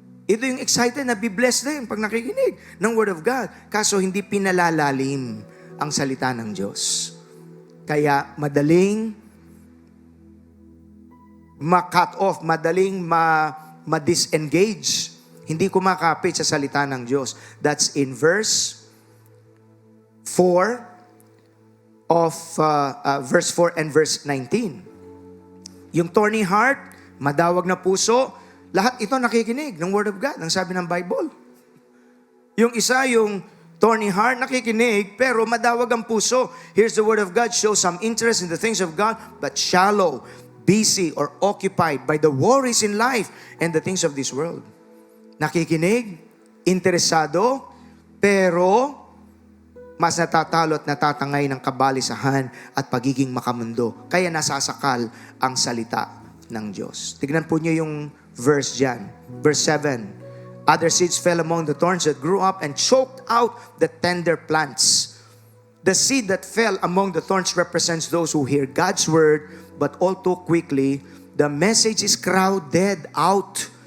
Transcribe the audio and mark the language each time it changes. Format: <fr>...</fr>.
<tl>Ito yung excited na be-blessed din pag nakikinig ng Word of God. Kaso hindi pinalalalim ang salita ng Diyos. Kaya madaling ma-cut off, madaling ma-disengage. Hindi kumakapit sa salita ng Diyos.</tl> <en>That's in verse 4 of verse 4 and verse 19.</en> <tl>Yung thorny heart, madawag na puso, lahat ito nakikinig ng Word of God, ang sabi ng Bible. Yung isa, yung thorny heart, nakikinig, pero madawag ang puso.</tl> <en>Here's the Word of God, shows some interest in the things of God, but shallow, busy, or occupied by the worries in life and the things of this world.</en> <tl>Nakikinig, interesado, pero mas natatalo at natatangay ng kabalisahan at pagiging makamundo. Kaya nasasakal ang salita ng Diyos. Tignan po niyo yung verse dyan. Verse 7.</tl> <en>Other seeds fell among the thorns that grew up and choked out the tender plants. The seed that fell among the thorns represents those who hear God's word, but all too quickly, the message is crowded out.</en>